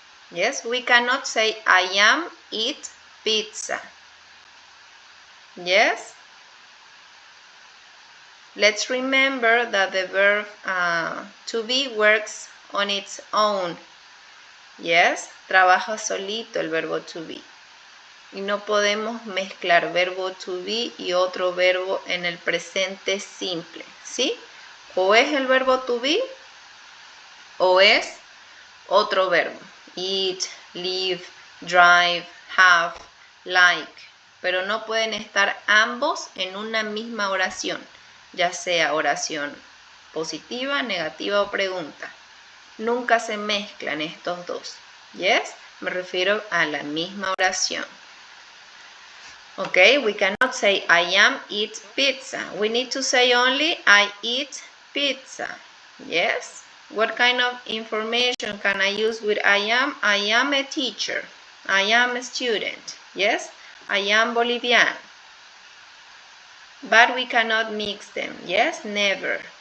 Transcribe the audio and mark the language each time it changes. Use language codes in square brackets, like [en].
[en] Yes, we cannot say I am, eat, pizza. Yes, let's remember that the verb to be works on its own. [es] Yes, trabaja solito el verbo to be. Y no podemos mezclar verbo to be y otro verbo en el presente simple, ¿sí? O es el verbo to be o es otro verbo. [en] Eat, live, drive, have, like. [es] Pero no pueden estar ambos en una misma oración, ya sea oración positiva, negativa o pregunta. Nunca se mezclan estos dos. Yes, me refiero a la misma oración. [en] Okay, we cannot say I am eat pizza. We need to say only I eat pizza. Yes. What kind of information can I use with I am? I am a teacher. I am a student. Yes. I am Bolivian. But we cannot mix them. Yes, never.